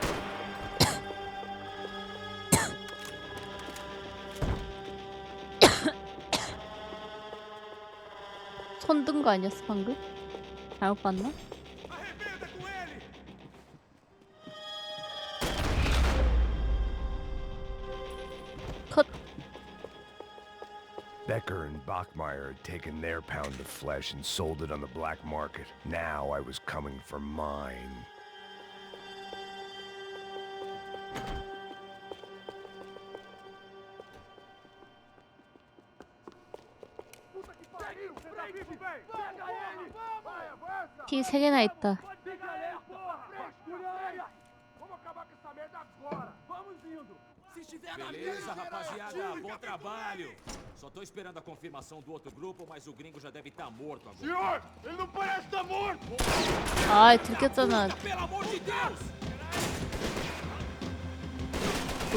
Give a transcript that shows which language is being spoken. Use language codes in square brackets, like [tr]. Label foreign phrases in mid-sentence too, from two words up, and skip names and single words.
[ko] 손 든 거 아니었어 방금? 잘못 봤나? 컷. [en] Becker and Bachmeyer had taken their pound of flesh and sold it on the black market. Now I was coming for mine. [ko] 피 3개나 있다. [pt] Beleza, rapaziada, bom trabalho. Só tô esperando a confirmação do outro grupo, mas o gringo já deve estar morto agora. Senhor, ele não parece estar morto! [ko] 아, 들켰잖아. [pt] Pelo amor de Deus!